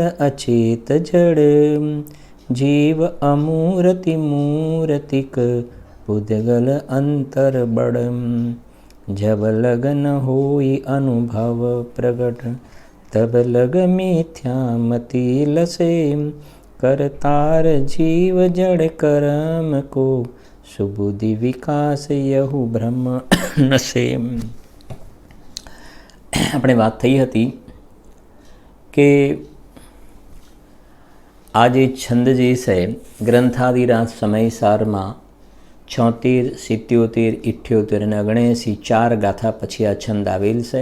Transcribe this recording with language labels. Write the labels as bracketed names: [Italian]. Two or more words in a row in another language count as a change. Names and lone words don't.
[Braj] अचेत जड़ जीव अमूर्ति मूर्तिक पुद्गल अंतर बड़ जब लगन होई अनुभव प्रगट तब लग मिथ्या मति लसे करतार जीव जड़ कर्म को सुबुद्धि विकास यहु ब्रह्म नसे। [Gujarati] આપણે વાત થઈ હતી કે આ જે છંદ જે છે ગ્રંથાદિરાજ સમયસારમાં 76, 77, 78 અને 79 4 ગાથા પછી આ છંદ આવેલ છે।